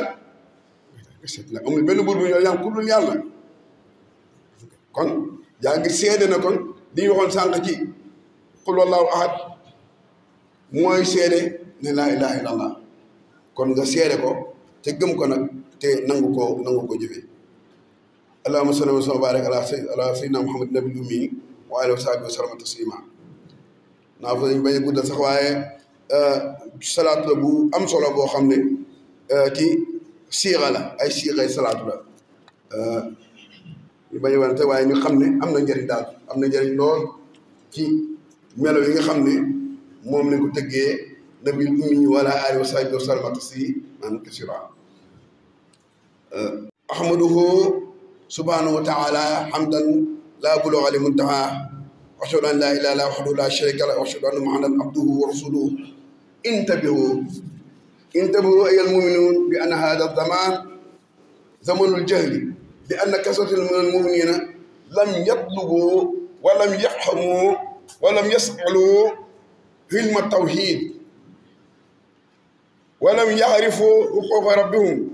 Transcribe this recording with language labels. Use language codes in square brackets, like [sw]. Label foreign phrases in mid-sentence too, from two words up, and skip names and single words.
[wo] amul benn buur bu ñoo yam ku dul yàlla kon yaa ngi seede na kon li ñu waxoon sànq ci [ar] قل هو الله أحد [wo] mooy seede ne [ar] لا إله إلا الله [wo] kon nga seede ko te gëm ko nag te nangu ko jëfe [ar] اللهم صل وسلم وبارك على سيدنا محمد النبي الأمي وآله وصحبه وسلم تسليما [wo] naa fa dañ bañ a guddal sax waaye salaatu la bu am solo boo xam ne ci siixa la ay siixay salaatu la ñu bañ a wante waaye ñu xam ne am na njëriñ daal am na njëriñ lool ci melo yi nga xam ne moom lañ ko tëggee [ar] النبي الأمي وعلى آله وصحبه وسلم تسليما كثيرا أحمده سبحانه وتعالى حمدا لا بلوغ لمنتهاه وأشهد أن لا إله إلا الله وحده لا شريك له وأشهد أن محمدا عبده ورسوله انتبهوا أيها المؤمنون بأن هذا الزمان زمن الجهل لأن كثرة من المؤمنين لم يطلبوا ولم يفهموا ولم يسألوا علم التوحيد ولم يعرفوا حقوق ربهم